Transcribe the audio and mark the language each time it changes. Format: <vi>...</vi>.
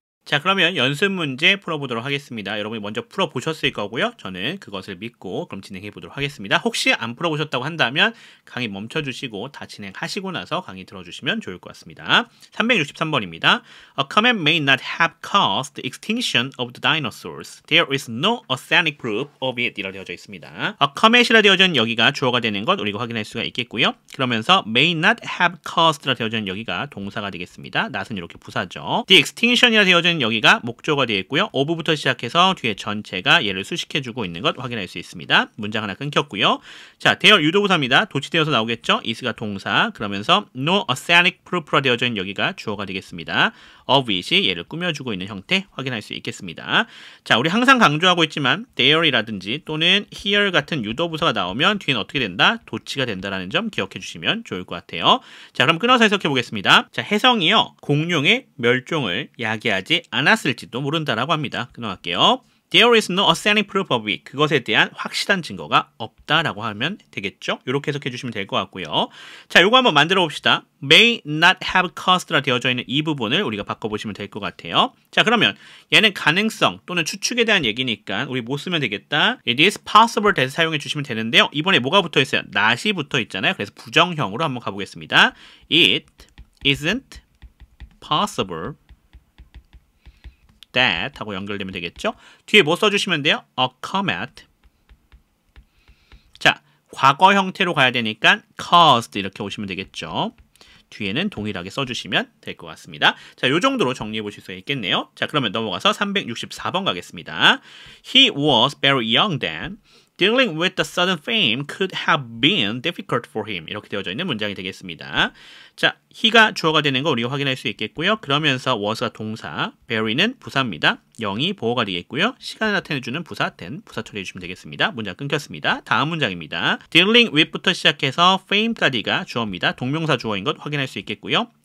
<ko>자, 그러면 연습 문제 풀어보도록 하겠습니다. 여러분이 먼저 풀어보셨을 거고요. 저는 그것을 믿고 그럼 진행해 보도록 하겠습니다. 혹시 안 풀어보셨다고 한다면 강의 멈춰주시고 다 진행하시고 나서 강의 들어주시면 좋을 것 같습니다. 363번입니다.</ko> <en>A comet may not have caused the extinction of the dinosaurs. There is no authentic proof of it.</en> <ko>이라 되어져 있습니다.</ko> <en>A comet</en> <ko>이라 되어져 있는 여기가 주어가 되는 것 우리가 확인할 수가 있겠고요. 그러면서</ko> <en>may not have caused</en> <ko>라 되어져 있는 여기가 동사가 되겠습니다. not은 이렇게 부사죠. The extinction이라 되어져 있는 여기가 목적어가 되어 있고요. of부터 시작해서 뒤에 전체가 얘를 수식해주고 있는 것 확인할 수 있습니다. 문장 하나 끊겼고요. 자, 대열 유도부사입니다. 도치되어서 나오겠죠. is가 동사 그러면서</ko> <en>no authentic proof</en> <ko>라 되어져 있는 여기가 주어가 되겠습니다. of it이 얘를 꾸며주고 있는 형태 확인할 수 있겠습니다. 자, 우리 항상 강조하고 있지만 there이라든지 또는 here 같은 유도부사가 나오면 뒤에는 어떻게 된다? 도치가 된다라는 점 기억해 주시면 좋을 것 같아요. 자, 그럼 끊어서 해석해 보겠습니다. 자, 해성이요. 공룡의 멸종을 야기하지 않았을지도 모른다라고 합니다. 끊어갈게요.</ko> <en>There is no authentic proof of it.</en> <ko>그것에 대한 확실한 증거가 없다라고 하면 되겠죠? 이렇게 해석해 주시면 될 것 같고요. 자, 요거 한번 만들어 봅시다.</ko> <en>May not have caused</en> <ko>라 되어져 있는 이 부분을 우리가 바꿔보시면 될 것 같아요. 자, 그러면 얘는 가능성 또는 추측에 대한 얘기니까 우리 뭐 쓰면 되겠다?</ko> <en>It is possible that</en> <ko>사용해 주시면 되는데요. 이번에 뭐가 붙어 있어요? not이 붙어 있잖아요. 그래서 부정형으로 한번 가보겠습니다.</ko> <en>It isn't possible</en> <ko>that 하고 연결되면 되겠죠. 뒤에 뭐 써주시면 돼요? a comet. 자, 과거 형태로 가야 되니까 caused 이렇게 오시면 되겠죠. 뒤에는 동일하게 써주시면 될 것 같습니다. 자, 요 정도로 정리해 보실 수 있겠네요. 자, 그러면 넘어가서 364번 가겠습니다.</ko> <en>He was very young then. Dealing with the sudden fame could have been difficult for him.</en> <ko>이렇게 되어져 있는 문장이 되겠습니다. 자, he가 주어가 되는 거 우리가 확인할 수 있겠고요. 그러면서 was가 동사, very는 부사입니다. 영이 보어가 되겠고요. 시간을 나타내주는 부사, then 부사 처리해 주시면 되겠습니다. 문장 끊겼습니다. 다음 문장입니다.</ko> <en>Dealing with</en> <ko>부터 시작해서 fame까지가 주어입니다. 동명사 주어인 것 확인할 수 있겠고요.</ko>